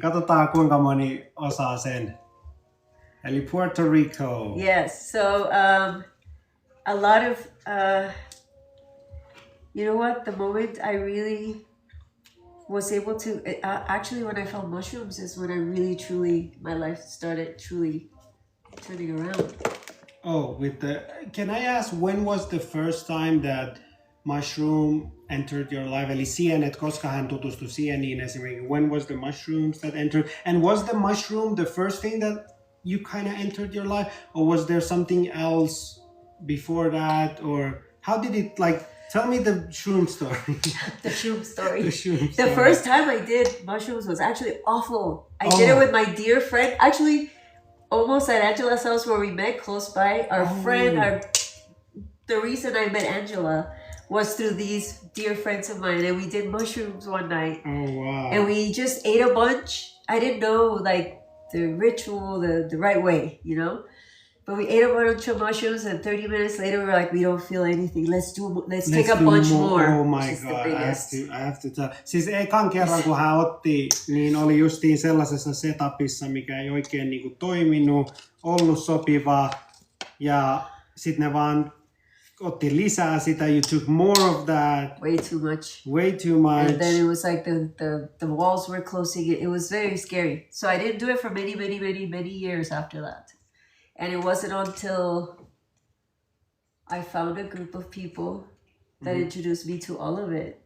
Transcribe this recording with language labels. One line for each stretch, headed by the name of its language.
Finnish: Katsotaan kuinka moni osaa sen. Eli Puerto Rico.
English: Yes, so a lot of, you know what, the moment I really was able to, actually when I found mushrooms is when I really truly, my life started truly turning around. Oh, can I ask, when was the first time that mushroom entered your life?
Finnish: Eli sienet, koska hän tutustui sieniin esimerkiksi.
English: When was the mushrooms that entered? And was the mushroom the first thing that you kind of entered your life? Or was there something else before that? Or how did it, like, tell me the shroom story. The shroom story. The first time I did mushrooms was actually awful. I did it with my dear friend. Actually, almost at Angela's house where we met close by. Our friend, the reason I met Angela was through these dear friends of mine, and we did mushrooms one night. Oh wow! And we just ate a bunch. I didn't know like the ritual, the right way, you know. But we ate a bunch of mushrooms, and 30 minutes later, we were like, we don't feel anything. Let's take a bunch more. Oh my god! I have to tell.
Finnish: Siis ekan kerran kun hän otti, niin oli justiin sellaisessa setupissa, mikä ei oikein niinku toiminut, ollut sopivaa, ja sitten ne vaan otti lisää sitä.
English: You took more of that. Way too much. And then it was like the walls were closing. It was very scary. So I didn't do it for many years after that. And it wasn't until I found a group of people that introduced me to all of it.